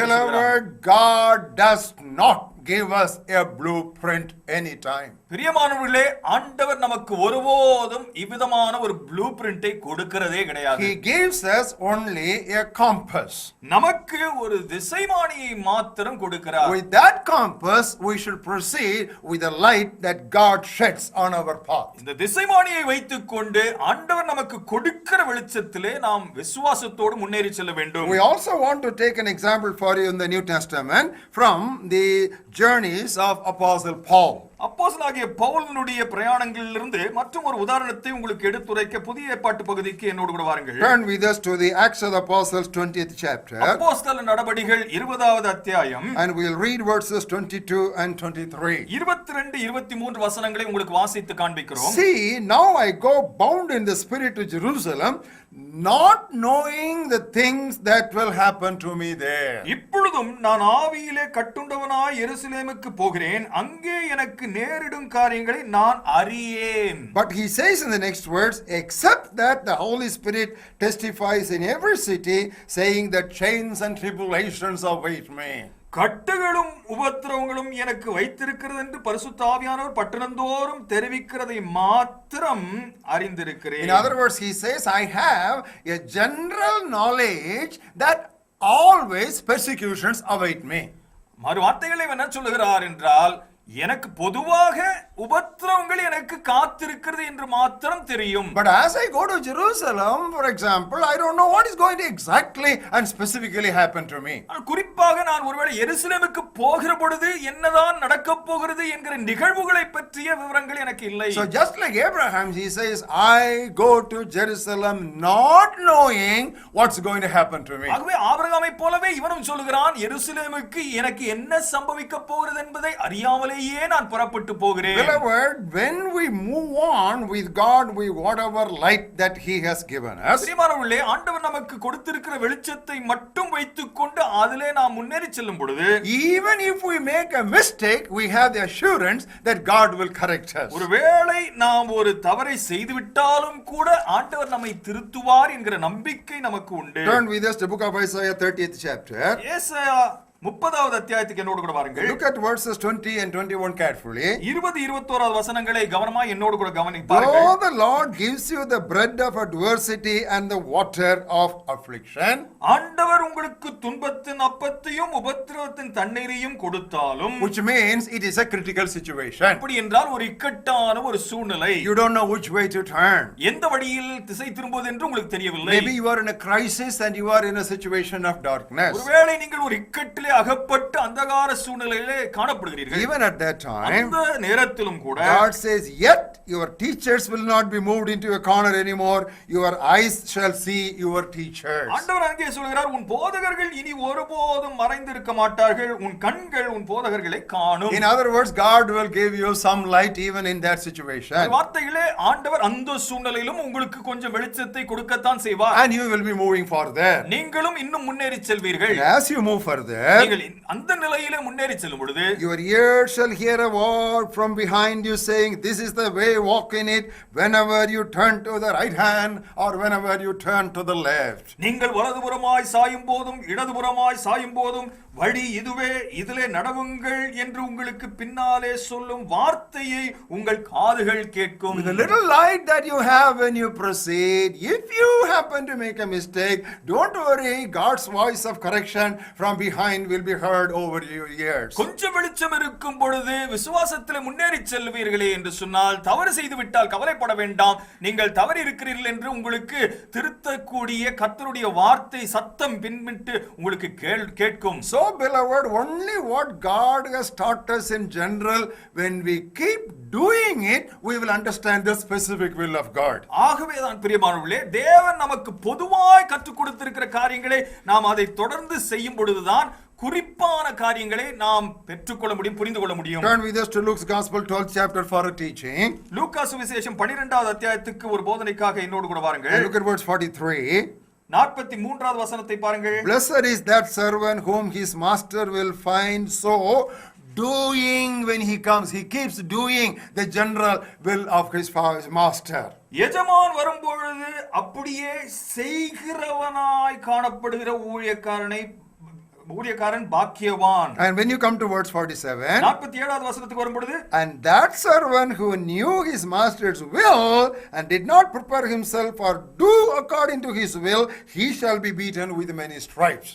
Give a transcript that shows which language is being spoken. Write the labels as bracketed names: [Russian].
[English] Beloved, God does not give us a blueprint anytime. [Tamil] பிரியமானவர்களே, ஆண்டவர் நமக்கு ஒருபோதும் இவ்விதமான ஒரு ப்ளூ பிரிண்டை கொடுக்கிறதே கிடையாது. [English] He gives us only a compass. [Tamil] நமக்கு ஒரு திசைமானியை மாத்திரம் கொடுக்கிறார். [English] With that compass we should proceed with the light that God sheds on our path. [Tamil] இந்த திசைமானியை வைத்துக்கொண்டு ஆண்டவர் நமக்கு கொடுக்கிற வெளிச்சத்திலே நாம் விசுவாசத்தோடு முன்னேறி செல்ல வேண்டும். [English] We also want to take an example for you in the New Testament from the journeys of Apostle Paul. [Tamil] அப்போஸ்தலனாகிய பவுலினுடைய பிரயாணங்களிலிருந்து மற்றும் ஒரு உதாரணத்தை உங்களுக்கு எடுத்துரைக்க புதிய ஏற்பாட்டு பகுதிக்கு என்னோடு கூட வாருங்கள். [English] Turn with us to the Acts of the Apostles 20th chapter. [Tamil] அப்போஸ்தல நடபடிகள் 20வது அத்தியாயம். [English] And we'll read verses 22 and 23. [Tamil] 22 23 வசனங்களை உங்களுக்கு வாசித்து காண்பிக்கிறோம். [English] See, now I go bound in the spirit to Jerusalem, not knowing the things that will happen to me there. [Tamil] இப்பொழுதும் நான் ஆவியிலே கட்டுண்டவனாய் எருசலேமுக்கு போகிறேன், அங்கே எனக்கு நேரிடும் காரியங்களை நான் அறியேன். [English] But he says in the next words, except that the Holy Spirit testifies in every city, saying that chains and tribulations await me. [Tamil] கட்டுகளும் உபத்திரவங்களும் எனக்கு வைத்திருக்கிறது என்று பரிசுத்த ஆவியானவர் பட்டணந்தோறும் தெரிவிக்கிறதை மாத்திரம் அறிந்திருக்கிறேன். [English] In other words, he says, I have a general knowledge that always persecutions await me. [Tamil] மறு வார்த்தைகளை என்ன சொல்லுகிறார் என்றால், எனக்கு பொதுவாக உபத்திரவங்கள் எனக்கு காத்திருக்கிறது என்று மாத்திரம் தெரியும். [English] But as I go to Jerusalem, for example, I don't know what is going to exactly and specifically happen to me. [Tamil] குறிப்பாக நான் ஒருவேளை எருசலேமுக்கு போகிற பொழுது என்னதான் நடக்க போகிறது என்கிற நிகழ்வுகளை பற்றிய விவரங்கள் எனக்கு இல்லை. [English] So just like Abraham, he says, I go to Jerusalem not knowing what's going to happen to me. [Tamil] ஆகவே ஆபிரகாமை போலவே இவனும் சொல்லுகிறான், எருசலேமுக்கு எனக்கு என்ன சம்பவிக்க போகிறது என்பதை அறியாமலேயே நான் புறப்பட்டு போகிறேன். [English] Beloved, when we move on with God with whatever light that he has given us, [Tamil] பிரியமானவர்களே, ஆண்டவர் நமக்கு கொடுத்திருக்கிற வெளிச்சத்தை மட்டும் வைத்துக்கொண்டு அதிலே நாம் முன்னேறி செல்லும் பொழுது, [English] even if we make a mistake, we have the assurance that God will correct us. [Tamil] ஒருவேளை நாம் ஒரு தவறை செய்துவிட்டாலும் கூட ஆண்டவர் நம்மை திருத்துவார் என்கிற நம்பிக்கை நமக்கு உண்டு. [English] Turn with us to book of Isaiah 30th chapter. [Tamil] ஏசாயா 30வது அத்தியாயத்துக்கு என்னோடு கூட வாருங்கள். [English] Look at verses 20 and 21 carefully. [Tamil] 20-21 வசனங்களை கவனமாய் என்னோடு கூட கவனிப்பார்கள். [English] Though the Lord gives you the bread of adversity and the water of affliction, [Tamil] ஆண்டவர் உங்களுக்கு துன்பத்தின் அப்பத்தையும் உபத்திரவத்தின் தண்ணீரையும் கொடுத்தாலும், [English] which means it is a critical situation. [Tamil] அப்படி என்றால் ஒரு இக்கட்டான ஒரு சூழ்நிலை. [English] You don't know which way to turn. [Tamil] எந்த வழியில் திசை திரும்புவது என்று உங்களுக்கு தெரியவில்லை. [English] Maybe you are in a crisis and you are in a situation of darkness. [Tamil] ஒருவேளை நீங்கள் ஒரு இக்கட்டிலே அகப்பட்டு அந்தகார சூழ்நிலையிலே காணப்படுகிறீர்கள். [English] Even at that time, [Tamil] அந்த நேரத்திலும் கூட [English] God says, yet your teachers will not be moved into a corner anymore. Your eyes shall see your teachers. [Tamil] ஆண்டவர் அங்கே சொல்கிறார், உன் போதகர்கள் இனி ஒருபோதும் மறைந்திருக்க மாட்டார்கள், உன் கண்கள் உன் போதகர்களை காணும். [English] In other words, God will give you some light even in that situation. [Tamil] வார்த்தைகளே ஆண்டவர் அந்த சூழ்நிலையிலும் உங்களுக்கு கொஞ்சம் வெளிச்சத்தை கொடுக்கத்தான் செய்வார். [English] And you will be moving further. [Tamil] நீங்களும் இன்னும் முன்னேறி செல்வீர்கள். [English] And as you move further, [Tamil] நீங்கள் அந்த நிலையிலே முன்னேறி செல்லும் பொழுது, [English] your ears shall hear a voice from behind you saying, this is the way, walk in it, whenever you turn to the right hand or whenever you turn to the left. [Tamil] நீங்கள் வலதுபுறமாய் சாயும் போதும் இடதுபுறமாய் சாயும் போதும் வழி இதுவே, இதிலே நடவுங்கள் என்று உங்களுக்கு பின்னாலே சொல்லும் வார்த்தையை உங்கள் காதுகள் கேட்கும். [English] With the little light that you have when you proceed, if you happen to make a mistake, don't worry, God's voice of correction from behind will be heard over your ears. [Tamil] கொஞ்சம் வெளிச்சம் இருக்கும் பொழுது விசுவாசத்திலே முன்னேறி செல்வீர்களே என்று சொன்னால், தவறு செய்து விட்டால் கவலைப்பட வேண்டாம், நீங்கள் தவறி இருக்கிறீர்கள் என்று உங்களுக்கு திருத்தக்கூடிய கர்த்தருடைய வார்த்தை சத்தம் பின்விட்டு உங்களுக்கு கேட்கும். [English] So beloved, only what God has taught us in general, when we keep doing it, we will understand the specific will of God. [Tamil] ஆகவேதான் பிரியமானவர்களே, தேவன் நமக்கு பொதுவாய் கற்றுக் கொடுத்திருக்கிற காரியங்களை நாம் அதை தொடர்ந்து செய்யும் பொழுதுதான் குறிப்பான காரியங்களை நாம் பெற்றுக்கொள்ள முடியும், புரிந்து கொள்ள முடியும். [English] Turn with us to Luke's Gospel 12th chapter for a teaching. [Tamil] லூக்கா சுவிசேஷம் 12வது அத்தியாயத்துக்கு ஒரு போதனைக்காக என்னோடு கூட வாருங்கள். [English] And look at verse 43. [Tamil] 43வது வசனத்தை பாருங்கள். [English] Blessed is that servant whom his master will find so doing when he comes. He keeps doing the general will of his master. [Tamil] எஜமான் வரும்பொழுது அப்படியே செய்கிறவனாய் காணப்படுகிற ஊழியக்காரன் பாக்கியவான். [English] And when you come to verse 47, [Tamil] 47வது வசனத்துக்கு வரும்பொழுது, [English] and that servant who knew his master's will and did not prepare himself or do according to his will, he shall be beaten with many stripes.